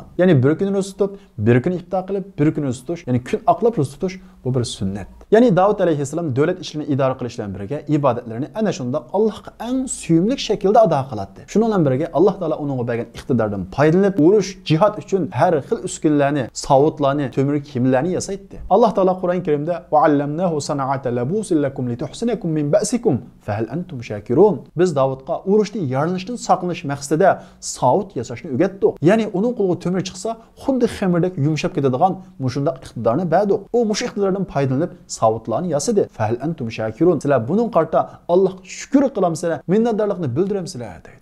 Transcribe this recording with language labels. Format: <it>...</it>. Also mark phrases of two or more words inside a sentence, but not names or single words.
<uz>Ya'ni bir kun ro'za tutib, bir kun iftor qilib, bir kun ro'za tutish, ya'ni kun oqlab ro'za tutish bu bir sunnat. Ya'ni Davud alayhissalom davlat ishlarini idora qilish bilan birga ibodatlarini ana shunda Allohga eng suyimli shaklda ado qiladi. Shundan bilan birga Alloh taolo uningga bergan iqtidordan foydalanib, urush, jihad uchun har xil uskunlarni, savutlarni, temir kiyimlarni yasaydi. Alloh taolo Qur'on Karimda</uz> <ar>وعلمناه صنعة لبوس لكم لتحصنكم من بأسكم فهل أنتم شاكرون.</ar> <uz>Biz Davudga urushni yaranishdan saqlanish maqsadida savut yasashni o'rgatdik. Ya'ni uning qo'liga temir chiqsa, xuddi xamirdek yumshab ketadigan mushundaq iqtidorni berdik. U mush iqtidordan foydalanib savutlarni yasadi.</uz> <ar>فهل أنتم شاكرون.</ar> <uz>Sizlar buning qarta Allohga shukr qilamsizlar, minnatdorlikni bildiramsizlar deydi.</uz>